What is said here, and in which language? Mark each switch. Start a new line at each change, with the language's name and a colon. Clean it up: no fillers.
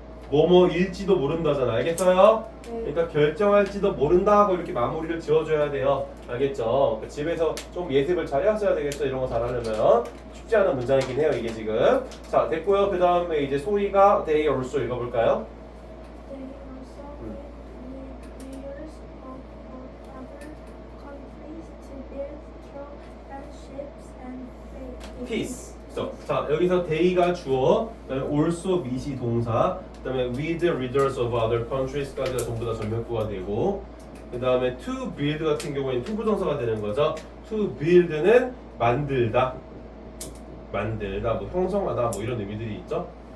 Korean: 뭐뭐일지도 모른다잖아. 알겠어요? 그러니까 결정할지도 모른다 하고 이렇게 마무리를 지어줘야 돼요. 알겠죠? 그러니까 집에서 좀 예습을 잘 하셔야 되겠죠. 이런 거 잘하려면 쉽지 않은 문장이긴 해요. 이게 지금. 자 됐고요. 그 다음에 이제 소희가 they also 읽어볼까요?
English: They also meet leaders of other countries to build strong friendships and peace.
Korean: 자 여기서 they가 주어, 그다음에 also meet이 동사, 그다음에
English: with leaders of other countries
Korean: 까지가 전부 다 전면구가 되고, 그다음에 to build 같은 경우에는 to 부정사가 되는 거죠. to build는 만들다, 뭐 형성하다 뭐 이런 의미들이 있죠.